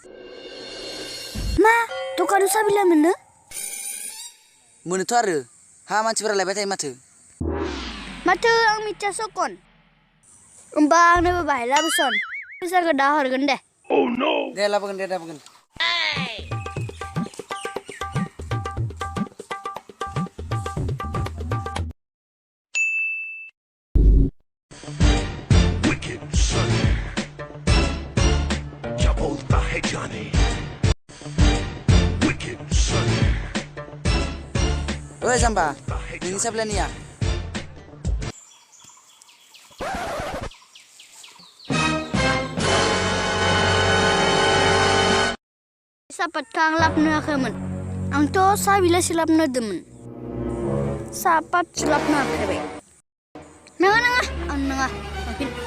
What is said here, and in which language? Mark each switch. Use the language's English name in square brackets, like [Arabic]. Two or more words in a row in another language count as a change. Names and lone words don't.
[Bodo] मा दखानाव साबिला मोनोथ' आरो हा मानसिफोरा लायबाय थायो माथो आं मिथिया सकन होमबा आंनोबो बाहाय लाबोसन फैसाखौ दा हरगोन दे दे लाबोगोन दे लाबोगोन [English] Wicked son, [Hindi] क्या बोलता है जाने? [English] Wicked son, [Bodo] ओइ जाम्बा नोंनि साब्लानिया सापातखौ आं लाबोनो हायाखैमोन आंथ' साहा बिलाइसो लाबोनो होदोंमोन सापातसो लाबोनो हाखायबाय नङा आं नङा लांफिन